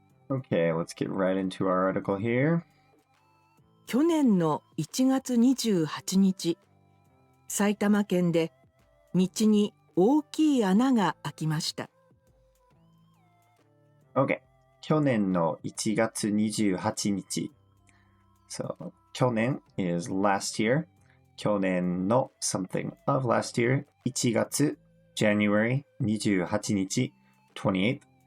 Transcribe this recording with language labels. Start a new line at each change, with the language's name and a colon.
English: Okay, let's get right into our article here.
Japanese: 去年の1月28日、埼玉県で道に大きい穴が開きました。
English: Okay, 去年の1月28日 So, 去年 is last year. 去年の something of last year. 1月 January 28日 28th.